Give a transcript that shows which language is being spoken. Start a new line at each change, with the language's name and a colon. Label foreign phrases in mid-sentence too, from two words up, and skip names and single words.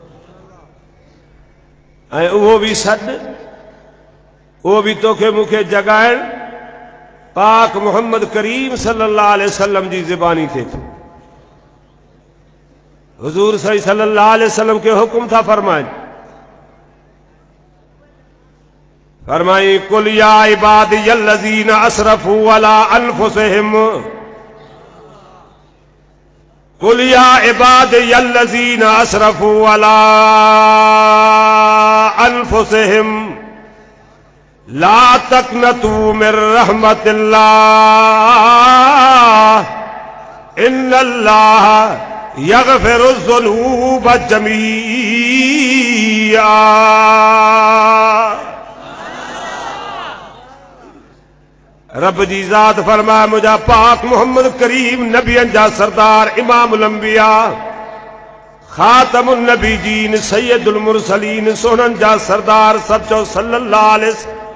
Sindhi: ऐं उहो बि सॾु, उहो बि तोखे मूंखे जॻाइणु पाक मोहम्मद करीम
Arabic: صلى الله عليه وسلم
Sindhi: जी ज़बानी थिए थो। हुज़ूर सही
Arabic: صلى الله عليه وسلم
Sindhi: के हुक्म था फरमाइनि,
Arabic: فرمائی قل يا عبادي الذين أسرفوا على أنفسهم, قل يا عبادي الذين أسرفوا على أنفسهم لا تقنطوا من رحمة الله إن الله يغفر الذنوب جميعا.
Sindhi: रब जी ज़ात फरमाए, मुंहिंजा पाक मोहम्मद करीम नबियनि जा सरदार,
Arabic: إمام الأنبياء, خاتم النبيين, سيد المرسلين,
Sindhi: सोननि जा सरदार सचो
Arabic: صلى الله عليه وسلم